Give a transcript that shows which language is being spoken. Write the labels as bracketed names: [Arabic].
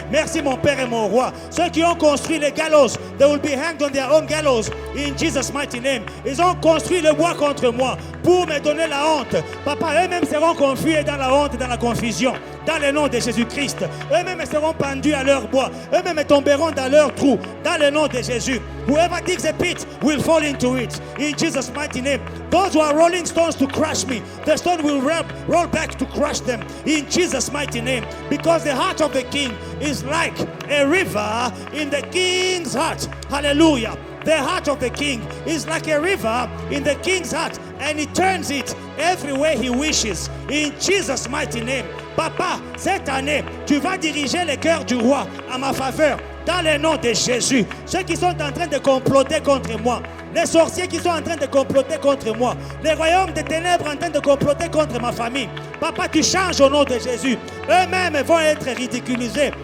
[French] Merci mon Père et mon Roi. Ceux qui ont construit les gallows, [English] they will be hanged on their own gallows. In Jesus' mighty name. [French] Ils ont construit le bois contre moi pour me donner la honte. Papa, eux-mêmes seront confus et dans la honte et dans la confusion. Dans le nom de Jésus-Christ. Eux-mêmes seront pendus à leur bois. Eux-mêmes tomberont dans leur trou. Dans le nom de Jésus. [English] Whoever digs a pit will fall into it. In Jesus' mighty name. Those who are rolling stones to crush me, the stone will roll back to crush them. In Jesus' mighty name. Because the heart of the king is like a river in the king's heart. Hallelujah. The heart of the king is like a river in the king's heart, and he turns it every way he wishes. In Jesus' mighty name. [French] Papa, cette année, tu vas diriger les cœurs du roi à ma faveur. Dans le nom de Jésus. Ceux qui sont en train de comploter contre moi, les sorciers qui sont en train de comploter contre moi, les royaumes des ténèbres en train de comploter contre ma famille. Papa, tu changes au nom de Jésus. Eux-mêmes vont être ridiculisés.